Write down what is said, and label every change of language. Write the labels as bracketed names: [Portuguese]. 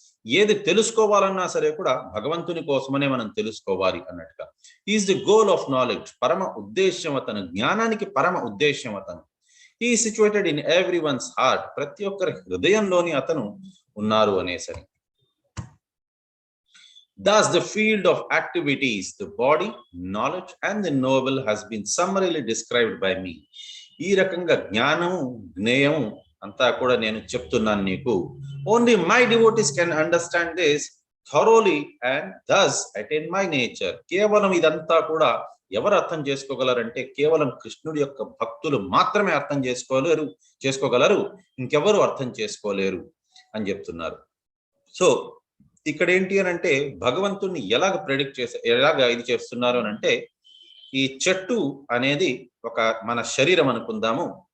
[Telugu] ఏది తెలుసుకోవాలన్నా సరే కూడా భగవంతుని కోసమనే మనం తెలుసుకోవాలి అన్నట్టుగా. [English] Is the goal of knowledge. [Telugu] పరమ ఉద్దేశ్యం అతను, జ్ఞానానికి పరమ ఉద్దేశ్యం అతను. [English] He situated in every one's heart. [Telugu] ప్రతి ఒక్కరి హృదయంలోని అతను ఉన్నారు అనేసరి. [English] Thus the field of activities, the body, knowledge and the noble has been summarily described by me. [Telugu] ఈ రకంగా జ్ఞానము జ్ఞేయము అంతా కూడా నేను చెప్తున్నాను నీకు. [English] Only my devotees can understand this thoroughly and thus attain my nature. [Telugu] కేవలం ఇదంతా కూడా ఎవరు అర్థం చేసుకోగలరంటే కేవలం కృష్ణుడి యొక్క భక్తులు మాత్రమే అర్థం చేసుకోగలరు, ఇంకెవరు అర్థం చేసుకోలేరు అని చెప్తున్నారు. సో ఇక్కడ ఏంటి అని అంటే భగవంతుణ్ణి ఎలాగ ప్రెడిక్ట్ ఎలాగ ఇది చేస్తున్నారు అని అంటే, ఈ చెట్టు అనేది ఒక మన శరీరం అనుకుందాము.